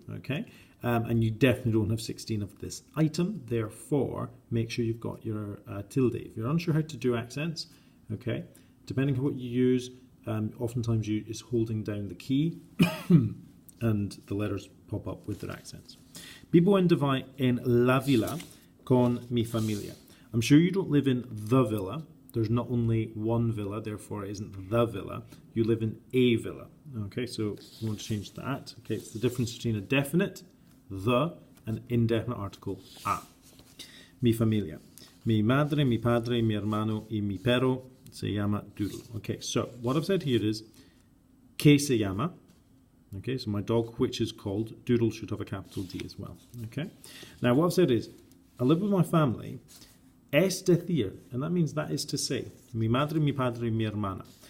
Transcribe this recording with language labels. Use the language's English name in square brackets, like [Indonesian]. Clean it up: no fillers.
[English] Okay, and you definitely don't have 16 of this item. Therefore, make sure you've got your tilde. If you're unsure how to do accents, okay, depending on what you use, oftentimes it's holding down the key and the letters pop up with their accents. [Spanish] Vivo en la villa con mi familia. [English] I'm sure you don't live in the villa. There's not only one villa, therefore it isn't the villa. You live in a villa. Okay, so we want to change that. Okay, it's the difference between a definite, the, and indefinite article, a. [Spanish] Mi familia. Mi madre, mi padre, mi hermano, y mi perro se llama Doodle. [English] Okay, so what I've said here is [Spanish] que se llama. [English] Okay, so my dog, which is called Doodle, should have a capital D as well. Okay, now what I've said is I live with my family. [Spanish] Es decir, [English] and that means that is to say, [Spanish] mi madre, mi padre, mi hermana.